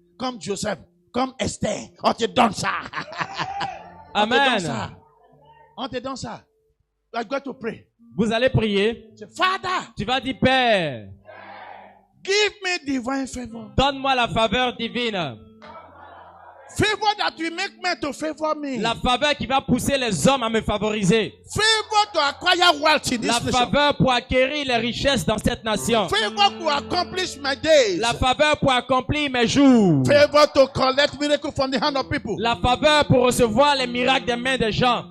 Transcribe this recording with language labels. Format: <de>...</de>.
<fr>Comme Joseph, comme Esther. On te donne ça. Amen. On te donne ça.</fr> <en>You are going to pray.</en> <fr>Vous allez prier.</fr> <en>Say, Father,</en> <fr>Tu vas dire, Père,</fr> <en>give me divine favor.</en> <fr>donne-moi la faveur divine.</fr> <en>Favor that will make men to favor me.</en> <fr>La faveur qui va pousser les hommes à me favoriser.</fr> <en>Favor to acquire wealth in this</en> <fr>La</fr> <en>nation.</en> <fr>faveur pour acquérir les richesses dans cette nation.</fr> <en>Favor to accomplish my days.</en> <fr>La faveur pour accomplir mes jours.</fr> <en>Favor to collect miracle from the hand of people.</en> <fr>La faveur pour recevoir les miracles des mains des gens.</fr>